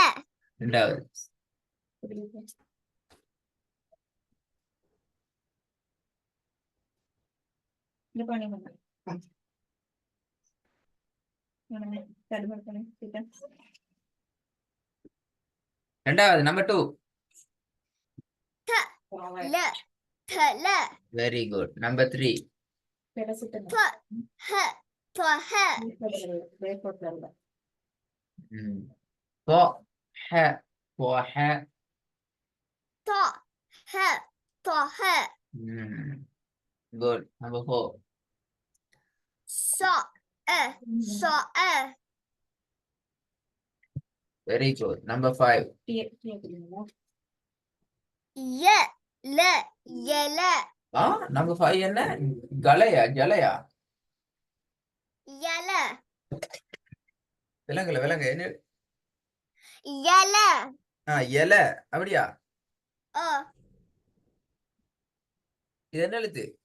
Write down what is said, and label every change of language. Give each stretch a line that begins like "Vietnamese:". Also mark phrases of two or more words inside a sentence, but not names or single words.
Tamil: ரெண்டாவது ரெண்டாவது நம்பர் 2.
Arabic: La. Tala.
English: very good. number 3.
Arabic: Twa. Ha. Twa. Ha. போ ஹ போ ஹ. Twa. Ha. Twa. Ha.
English: good. number 4.
Arabic: Sa. Sa.
English: very good. number 5.
Arabic: Ya. La. Yala.
Tamil: நம்பர் 5 என்ன? கலையா ஜலையா?
Arabic: Yala.
Tamil: விலங்குல என்ன?
Arabic: Yala.
Tamil: இலை அப்படியா? Oh. இது என்ன எழுத்து?